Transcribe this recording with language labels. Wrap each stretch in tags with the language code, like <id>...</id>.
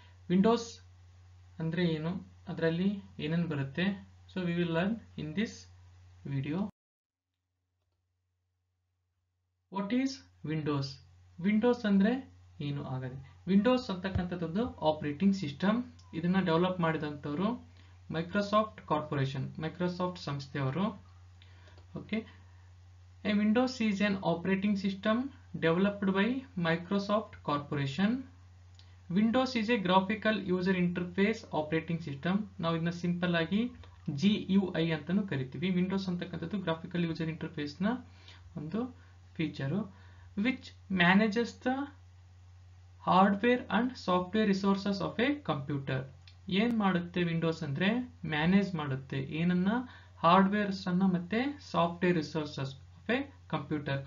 <kn>Windows ಅಂದರೆ ಏನು, ಅದರಲ್ಲಿ ಏನೇನು ಬರುತ್ತೆ,</kn> <en>So we will learn in this video. What is Windows?</en> <kn>Windows ಅಂದರೆ ಏನು ಆಗದೆ? ವಿಂಡೋಸ್ ಅಂತಕ್ಕಂಥದ್ದು ಆಪರೇಟಿಂಗ್ ಸಿಸ್ಟಮ್. ಇದನ್ನು ಡೆವಲಪ್ ಮಾಡಿದಂಥವರು ಮೈಕ್ರೋಸಾಫ್ಟ್ ಕಾರ್ಪೊರೇಷನ್, ಮೈಕ್ರೋಸಾಫ್ಟ್ ಸಂಸ್ಥೆಯವರು.</kn> <en>Okay, a Windows is an operating system developed by Microsoft Corporation. Windows is a graphical user interface operating system.</en> <kn>ನಾವು ಇದನ್ನ simple ಆಗಿ GUI ಅಂತಾನೂ ಕರಿತೀವಿ.</kn> <en>Windows</en> <kn>ಅಂತಕ್ಕಂಥದ್ದು</kn> <en>graphical user interface</en> <kn>ನ ಒಂದು feature</kn> <en>Which manages the hardware and software resources of a computer.</en> <kn>ಏನ್ ಮಾಡುತ್ತೆ ವಿಂಡೋಸ್ ಅಂದ್ರೆ ಮ್ಯಾನೇಜ್ ಮಾಡುತ್ತೆ ಏನನ್ನ, ಹಾರ್ಡ್ವೇರ್ಸ್ ಅನ್ನ ಮತ್ತೆ software resources</kn> <en>Of a computer.</en>